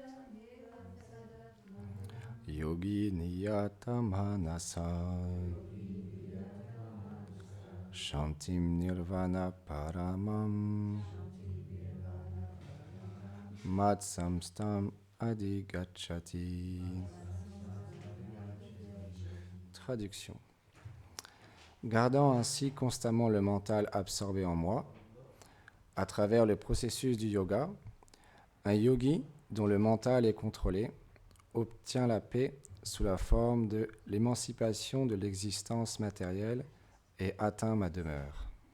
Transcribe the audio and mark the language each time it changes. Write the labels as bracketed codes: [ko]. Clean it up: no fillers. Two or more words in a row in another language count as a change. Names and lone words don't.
[sa] योगी नियत मानस शान्तिम् निर्वाण परमम् मत्संस्तम् अदिगचति. [fr] Traduction. Gardant ainsi constamment le mental absorbé en moi, à travers le processus du yoga, un yogi dont le mental est contrôlé obtient la paix sous la forme de l'émancipation de l'existence matérielle et atteint ma demeure.